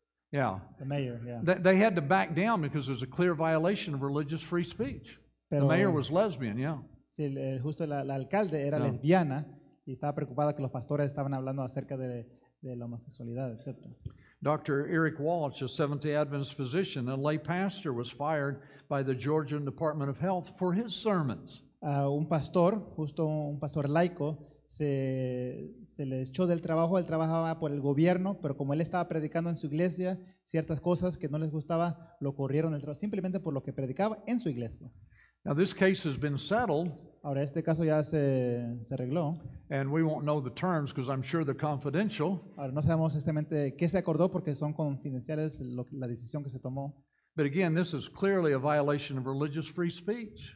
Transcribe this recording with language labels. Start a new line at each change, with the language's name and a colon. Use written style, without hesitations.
English: Yeah. The mayor, yeah. They had to back down because there's a clear violation of religious free speech. The
Spanish: Pero
English: mayor was lesbian, yeah.
Spanish: sí, justo la alcalde era lesbiana y estaba preocupada que los pastores estaban hablando acerca de la homosexualidad, etc.
English: Dr. Eric Walsh, a Seventh-day Adventist physician and lay pastor, was fired by the Georgian Department of Health for his sermons.
Spanish: Un pastor, justo un pastor laico, se le echó del trabajo. Él trabajaba por el gobierno, pero como él estaba predicando en su iglesia ciertas cosas que no les gustaba, lo corrieron del trabajo simplemente por lo que predicaba en su iglesia.
English: Now this case has been settled.
Spanish: Ahora este caso ya se arregló.
English: And we won't know the terms because I'm sure they're confidential.
Spanish: Ahora no sabemos exactamente qué se acordó porque son confidenciales la decisión que se tomó.
English: But again, this is clearly a violation of religious free speech.